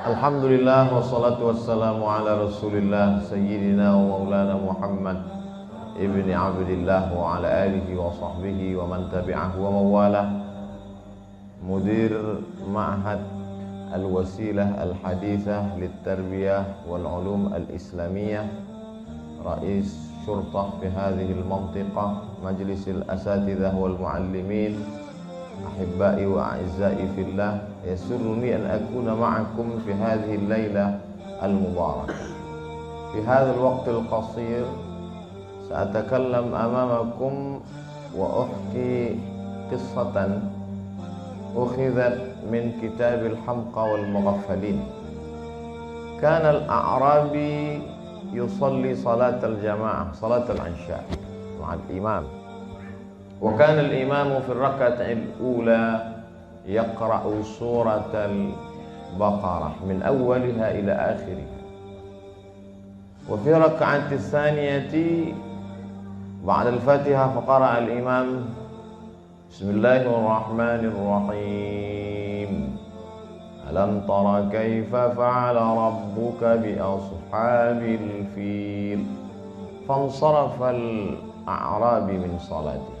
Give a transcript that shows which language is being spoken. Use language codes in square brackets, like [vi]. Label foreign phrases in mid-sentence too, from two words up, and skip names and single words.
[ar] الحمد لله والصلاة والسلام على رسول الله سيدنا ومولانا محمد بن عبد الله وعلى آله وصحبه ومن تبعه ووالاه. مدير معهد الوسيلة الحديثة للتربية والعلوم الإسلامية، رئيس الشرطة في هذه المنطقة، مجلس الأساتذة والمعلمين، أحبائي وأعزائي في الله، يسرني أن أكون معكم في هذه الليلة المباركة. في هذا الوقت القصير سأتكلم أمامكم وأحكي قصة أخذت من كتاب الحمقى والمغفلين. كان الأعرابي يصلي صلاة الجماعة، صلاة العشاء مع الإمام. وكان الإمام في الركعة الأولى يقرأ سورة البقرة من أولها إلى آخرها، وفي الركعة الثانية بعد الفاتحة فقرأ الإمام بسم الله الرحمن الرحيم ألم تر كيف فعل ربك بأصحاب الفيل، فانصرف الأعرابي من صلاته.